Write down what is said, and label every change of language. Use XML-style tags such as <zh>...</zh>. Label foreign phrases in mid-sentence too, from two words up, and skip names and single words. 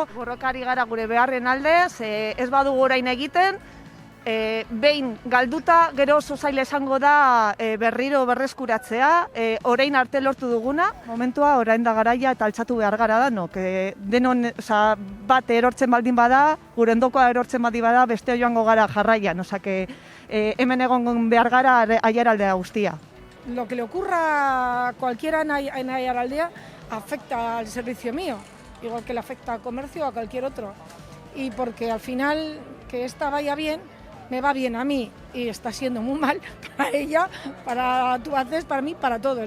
<eu>Borroka ari gara gure beharren alde, ez badugu orain egiten, behin galduta gero oso zaila esango da berriro berreskuratzea, orain arte lortu duguna. Momentua orain da garaia eta altxatu behar gara danok. Denon bat erortzen baldin bada, gure ondokoa erortzen baldin bada, beste joango gara jarraian, hemen egon behar gara Aiaraldea guztia.</eu> <es>Lo que le ocurra a cualquiera en Aiaraldea afecta al servicio mío, igual que le afecta al comercio o a cualquier otro. Y porque al final que esta vaya bien, me va bien a mí y está siendo muy mal para ella, para Tubacex, para mí, para todos.</es>